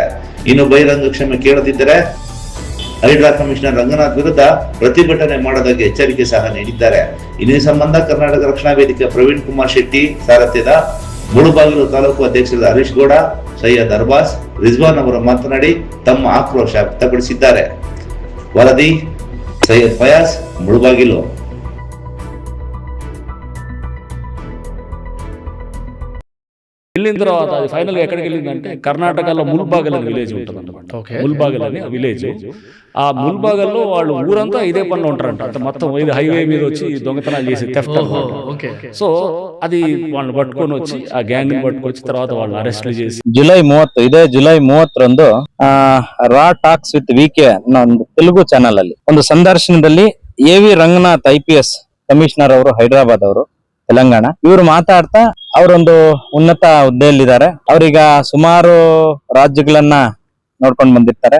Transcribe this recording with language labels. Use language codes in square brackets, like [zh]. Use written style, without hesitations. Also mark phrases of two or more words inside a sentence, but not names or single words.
[kn] ಇನ್ನು ಬಹಿರಂಗ ಕ್ಷಮೆ ಕೇಳದಿದ್ದರೆ ಹೈಡ್ರಾ ಕಮಿಷನರ್ ರಂಗನಾಥ್ ವಿರುದ್ಧ ಪ್ರತಿಭಟನೆ ಮಾಡೋದಕ್ಕೆ ಎಚ್ಚರಿಕೆ ಸಹ ನೀಡಿದ್ದಾರೆ. ಇನ್ನು ಈ ಸಂಬಂಧ ಕರ್ನಾಟಕ ರಕ್ಷಣಾ ವೇದಿಕೆ ಪ್ರವೀಣ್ ಕುಮಾರ್ ಶೆಟ್ಟಿ ಸಾರಥ್ಯದ ಮುಳುಬಾಗಿಲು ತಾಲೂಕು ಅಧ್ಯಕ್ಷರಾದ ಹರೀಶ್ ಗೌಡ, ಸೈಯದ್ ಅರ್ಬಾಸ್, ರಿಜ್ವಾನ್ ಅವರು ಮಾತನಾಡಿ ತಮ್ಮ ಆಕ್ರೋಶ ವ್ಯಕ್ತಪಡಿಸಿದ್ದಾರೆ. ವರದಿ ಸೈಯದ್ ಫಯಾಜ್, ಮುಳುಬಾಗಿಲು. [te] వెళ్ళిన తర్వాత అది ఫైనల్ ఎక్కడికి వెళ్ళిందంటే కర్ణాటకలో ముల్బాగల్ అని విలేజ్ ఉంటుందన్నమాట. ముల్బాగల్ అని విలేజ్. ఆ ముల్బాగల్లో వాళ్ళు ఊరంతా ఇదే పనిలో ఉంటారంట. అంటే మొత్తం ఇది హైవే మీద వచ్చి దొంగతనాలు చేసి థెఫ్ట్ అన్నమాట. సో అది వాళ్ళని పట్టుకొని వచ్చి ఆ గ్యాంగ్ ని పట్టుకొచ్చి తర్వాత వాళ్ళని ಅರೆಸ್ಟ್ చేసి. [kn] ಜುಲೈ 30 ರಾ ಟಾಕ್ಸ್ ವಿತ್ ವಿಕೆ ಒಂದು ತೆಲುಗು ಚಾನಲ್ ಅಲ್ಲಿ ಒಂದು ಸಂದರ್ಶನದಲ್ಲಿ ಎ.ವಿ. ರಂಗನಾಥ್ IPS ಕಮಿಷನರ್ ಅವರು, ಹೈದರಾಬಾದ್ ಅವರು, ತೆಲಂಗಾಣ, ಇವರು ಮಾತಾಡ್ತಾ ಅವರೊಂದು ಉನ್ನತ ಹುದ್ದೆಯಲ್ಲಿದ್ದಾರೆ. ಅವ್ರೀಗ ಸುಮಾರು ರಾಜ್ಯಗಳನ್ನ ನೋಡ್ಕೊಂಡು ಬಂದಿರ್ತಾರೆ.